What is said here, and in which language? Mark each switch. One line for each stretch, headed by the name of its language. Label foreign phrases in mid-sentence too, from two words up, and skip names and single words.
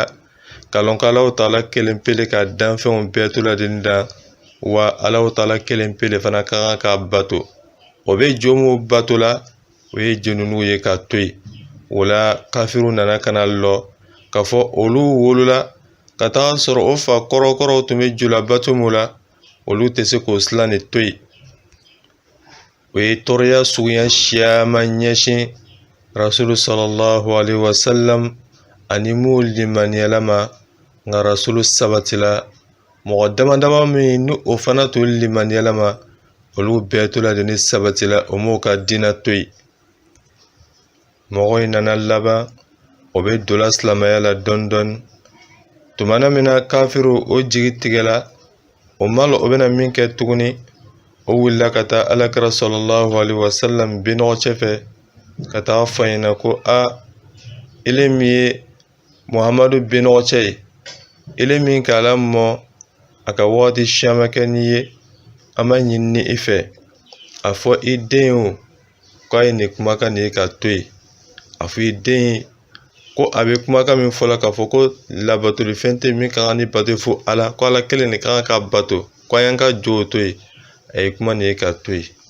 Bambara: ka lɔn ko Alahu ta'ala kelen pe le ka danfɛnw bɛɛ to ladeni da wa Alahu ta'ala kelen pe le fana ka kan ka bato o bɛ jo min bato la o ye jenunu ye ka to yen o la kafiru nana kana lɔ k'a fɔ olu wolola ka taga sɔrɔ o fa kɔrɔkɔrɔw tun bɛ jola bato min la olu tɛ se k'o silan de to yen o ye tɔɔrɔya suguya siyaman ɲɛsin rasulu
Arabic: صلى الله عليه وسلم
Bambara: ani mu limaniyala ma nka rasulu sabatila mɔgɔ damadama min ni o fana tun limaniyala ma olu bɛɛ to la de ni sabatila o m'o ka diina to yen mɔgɔ in nana laban o bɛ dola silamɛya la dɔɔni dɔɔni tumana min na kafiru o jigi tigɛla o ma lɔ o bɛna min kɛ tuguni o wulila ka taa alakira
Arabic: صلى الله عليه
Bambara: wasallam binɔgɔ cɛfɛ ka taa fɔ ɲɛna ko ile min ye muhamadu binɔgɔ cɛ ye ile min k'a la mɔ a ka wagati siama kɛ n'i ye an b'a ɲini ni i fɛ a fɔ i den o k'a ye nin kumakan nin ye ka to yen a fɔ i den ye ko a bɛ kumakan min fɔ la k'a fɔ ko labatolifɛn tɛ min ka kan ni bato fo Ala ko Ala kelen de ka kan ka bato ko an y'an ka jo to yen a ye kuma nin ye ka to yen